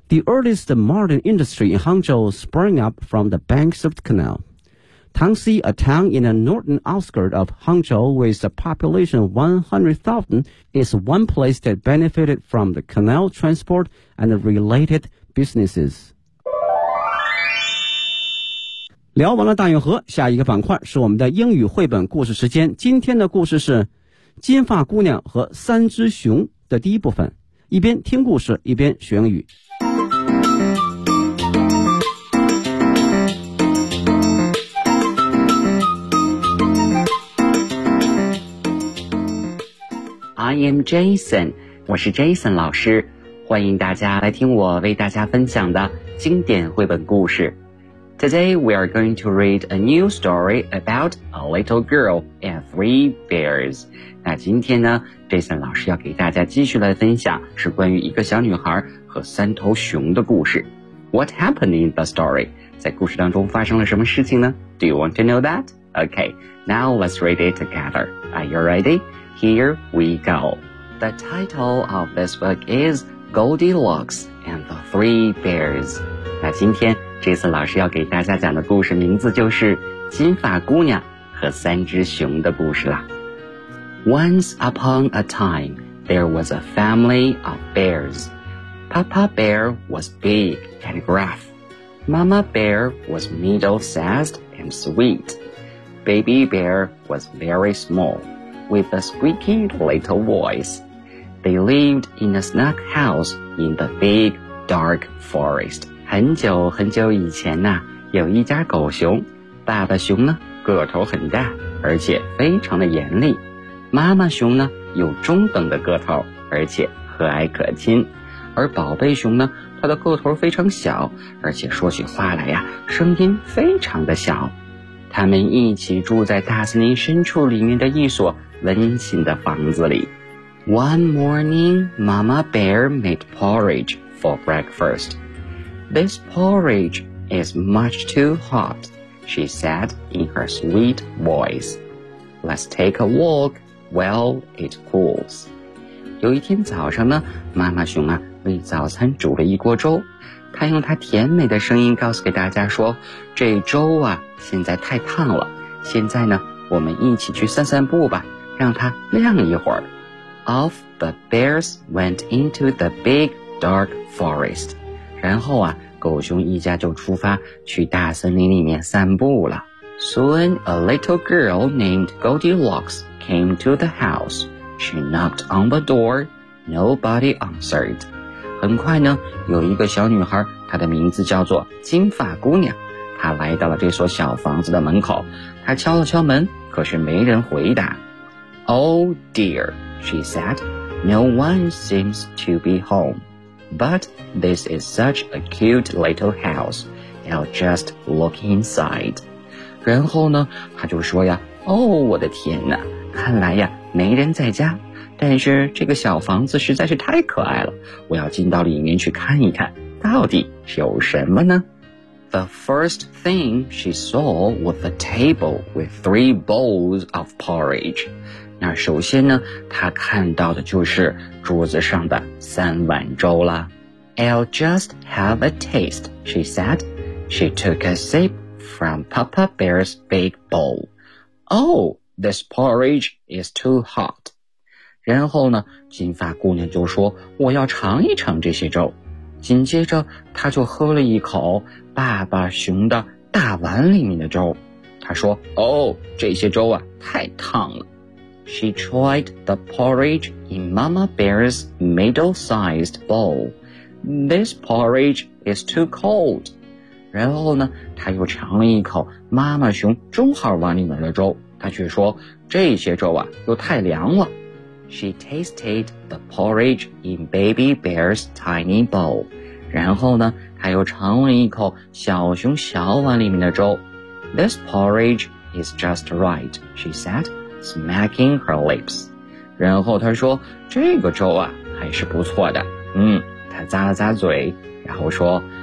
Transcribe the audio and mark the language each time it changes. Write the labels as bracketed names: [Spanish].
[English] The earliest modern industry in Hangzhou sprang up from the banks of the canal. Tangxi, a town in the northern outskirts of Hangzhou with a population of 100,000, is one place that benefited from the canal transport and the related businesses. [Chinese] 聊完了大运河，下一个板块是我们的英语绘本故事时间。今天的故事是《金发姑娘和三只熊》的第一部分，一边听故事，一边学英语。 [English] I am Jason， [Chinese] 我是 Jason 老师，欢迎大家来听我为大家分享的经典绘本故事。 [English] Today we are going to read a new story about a little girl and three bears. [Chinese] 那今天呢 ,Jason 老师要给大家继续来分享是关于一个小女孩和三头熊的故事。 [English] What happened in the story? [Chinese] 在故事当中发生了什么事情呢 [English] ?Do you want to know that? Okay, now let's read it together. Are you ready? Here we go. The title of this book is Goldilocks and the Three Bears. [Chinese] 那今天Jason 老师要给大家讲的故事名字就是《金发姑娘和三只熊的故事》啦。 [English] Once upon a time, there was a family of bears. Papa Bear was big and gruff. Mama Bear was middle-sized and sweet. Baby Bear was very small, with a squeaky little voice. They lived in a snug house in the big, dark forest. [Chinese] 很久很久以前呢、啊、有一家狗熊，爸爸熊呢个头很大，而且非常的严厉，妈妈熊呢有中等的个头，而且和蔼可亲，而宝贝熊呢它的个头非常小，而且说起话来呀、啊、声音非常的小。他们一起住在大森林深处里面的一所温馨的房子里。 [English] One morning, Mama Bear made porridge for breakfastThis porridge is much too hot, she said in her sweet voice. Let's take a walk while it cools. [Chinese] 有一天早上呢，妈妈熊啊为早餐煮了一锅粥，她用她甜美的声音告诉给大家说，这粥啊现在太烫了，现在呢我们一起去散散步吧，让它晾一会儿。 [English] Off the bears went into the big dark forest. [Chinese] 然后啊，狗熊一家就出发去大森林里面散步了。 [English] Soon, a little girl named Goldilocks came to the house. She knocked on the door. Nobody answered. [Chinese] 很快呢，有一个小女孩，她的名字叫做金发姑娘。她来到了这所小房子的门口。她敲了敲门，可是没人回答。 [English] Oh dear, she said, no one seems to be home. But this is such a cute little house. I'll just look inside. [Chinese] 然后呢，他就说呀，哦，我的天哪，看来呀，没人在家。但是这个小房子实在是太可爱了，我要进到里面去看一看，到底有什么呢？ [English] The first thing she saw was a table with three bowls of porridge. [Chinese] 那首先呢，他看到的就是桌子上的三碗粥啦。 [English] I'll just have a taste, she said. She took a sip from Papa Bear's big bowl. Oh, this porridge is too hot. [Chinese] 然后呢，金发姑娘就说，我要尝一尝这些粥。紧接着，她就喝了一口爸爸熊的大碗里面的粥。她说，哦，这些粥啊，太烫了。 [English] She tried the porridge in Mama Bear's middle-sized bowl. This porridge is too cold. [Chinese] 然后呢，她又尝了一口妈妈熊中号碗里面的粥，她却说，这些粥啊，又太凉了。 [English] She tasted the porridge in Baby Bear's tiny bowl. [Chinese] 然后呢，她又尝了一口小熊小碗里面的粥。 [English] This porridge is just right, she said. Smacking her lips. [Chinese] 然后她说，这个粥啊，还是不错的。嗯，她咂了咂嘴，然后说，